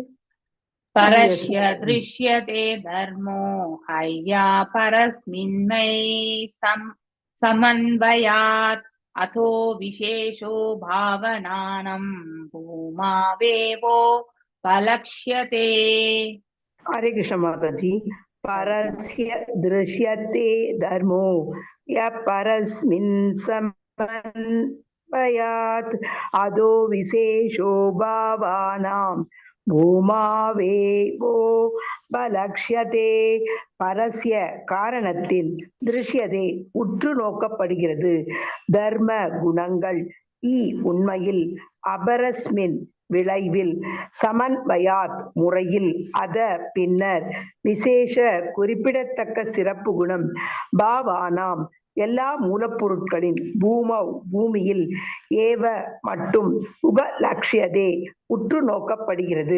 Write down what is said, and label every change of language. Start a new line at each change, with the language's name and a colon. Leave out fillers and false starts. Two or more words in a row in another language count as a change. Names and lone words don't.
Sanskrit: परस्य दृश्यते धर्मो ह्य परस्मिन् समन्वयात् अतो विशेषो भावानां भूमावेवो पलक्ष्यते.
Hindi: हरे कृष्ण माता जी।
Sanskrit: परस्य दृश्यते धर्मो य परस्मिन् समन्वयात् अधो विशेषो भावानां भूमावेवो पलक्ष्यते.
Tamil: பரஸ்ய காரணத்தில், திருஷ்யதே உற்று நோக்கப்படுகிறது, தர்ம குணங்கள் உண்மையில், அபரஸ்மின் விளைவில், சமன்வயாத் முறையில், அத பின்னர், விசேஷ குறிப்பிடத்தக்க சிறப்பு குணம், பாவானாம் எல்லா மூலப்பொருட்களின், பூமியில், ஏவ மட்டும், உபலக்ஷ்யதே உற்று நோக்கப்படுகிறது.